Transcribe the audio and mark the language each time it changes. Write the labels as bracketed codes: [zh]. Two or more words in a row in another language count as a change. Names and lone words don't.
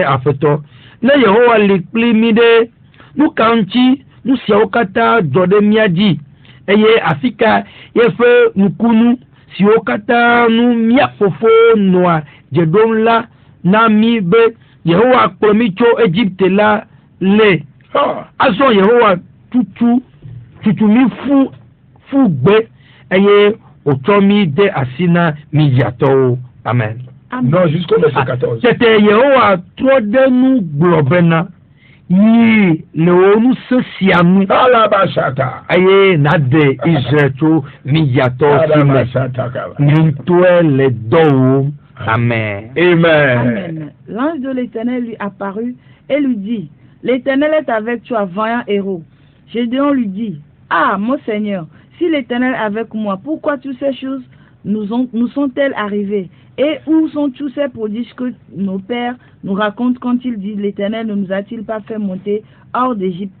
[ee] aƒetɔ ne Yehowa li kpli mi ɖe nu ka ŋuti nu siawo katã dzɔ ɖe mía dzi eye afi ka yeƒe nukunu siwo katã nu mía fofo nɔa dze ɖom la na mi be Yehowa kplɔ mi tso Egypte la le azɔ Yehowa tutu mi fu gbe eye otsɔ mi de asi na mi dziatɔwo. Amen. [fr] Non, jusqu'au verset 14. [ee] Tete Yehowa trɔ ɖe nu gblɔ bena yi le wo nu sesia nu eye nade Israel tso mi dziatɔwo si me ŋutɔe le dɔ wɔm. Amen. Amen. [fr] L'ange de l'Éternel lui apparut et lui dit, l'Éternel est avec toi, vaillant héros. Gédéon lui dit, ah, mon Seigneur, si l'Éternel est avec moi, pourquoi toutes ces choses nous sont-elles arrivées? Et où sont tous ces prodiges que nos pères nous racontent quand ils disent, l'Éternel ne nous a-t-il pas fait monter hors d'Égypte?